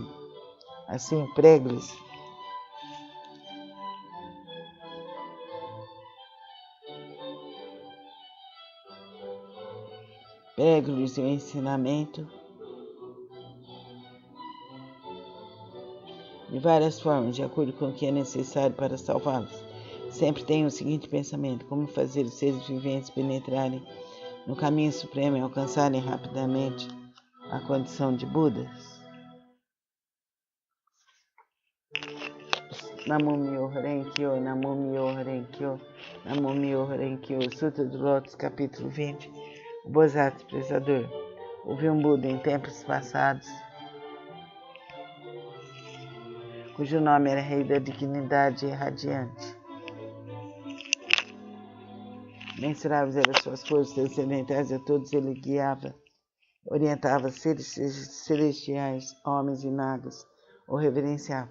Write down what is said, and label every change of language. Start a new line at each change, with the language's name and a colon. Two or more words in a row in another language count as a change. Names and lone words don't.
Portuguese: Assim, prego-lhes o ensinamento de várias formas, de acordo com o que é necessário para salvá-los. Sempre tenho o seguinte pensamento: como fazer os seres viventes penetrarem no caminho supremo e alcançarem rapidamente a condição de Budas.
Japanese: 南無妙法蓮華経、南無妙法蓮華経、南無妙法蓮華経.
Portuguese: Sutra do Lótus, capítulo 20. O Bodhisattva Expressador. Houve um Buda em tempos passados, cujo nome era Rei da Dignidade Radiante. Mensuráveis eram suas forças transcendentais, a todos ele guiava, orientava seres celestiais, homens e nagas, ou reverenciava.